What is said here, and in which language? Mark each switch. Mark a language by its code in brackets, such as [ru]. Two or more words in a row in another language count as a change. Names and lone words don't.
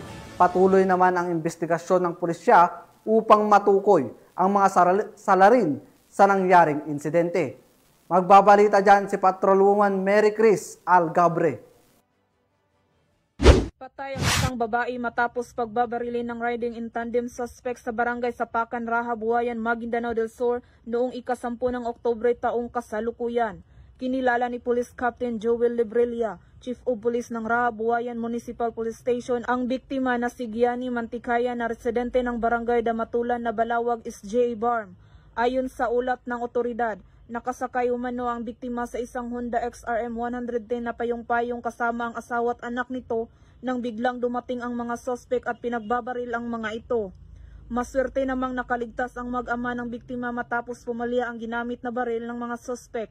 [tl] Patuloy naman ang investigasyon ng pulisya upang matukoy ang mga salarin sa nangyaring insidente. Magbabalita dyan si Patrolwoman Mary Chris Algabre. Patay ang isang babae matapos pagbabarilin ng [en] riding in tandem suspect [tl] sa barangay Sapakan, Rahabuayan, Maguindanao del Sur noong ika-10 ng Oktubre taong kasalukuyan. Kinilala ni Police Captain Joel Librilla, Chief of Police ng Rahabuayan Municipal Police Station, ang biktima na si Gianni Mantikaya na residente ng barangay Damatulan na Balawag is J. Barm. Ayon sa ulat ng otoridad, nakasakay umano ang biktima sa isang Honda XRM 110 na payong-payong kasama ang asawa at anak nito nang biglang dumating ang mga sospek at pinagbabaril ang mga ito. Maswerte namang nakaligtas ang mag-ama ng biktima matapos pumalya ang ginamit na baril ng mga sospek.